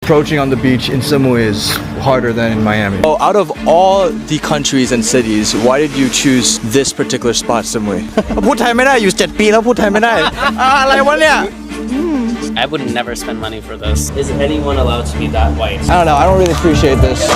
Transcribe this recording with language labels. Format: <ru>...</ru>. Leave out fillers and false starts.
<en>approaching on the beach in Samui is harder than in Miami. Oh, out of all the countries and cities, why did you choose this particular spot, Samui?</en> <th>พูดไทยไม่ได้อยู่7 ปีแล้วพูดไทยไม่ได้ อะไรวะเนี่ย</th> <en>I would never spend money for this. Is anyone allowed to be that white? I don't know, I don't really appreciate this.</en>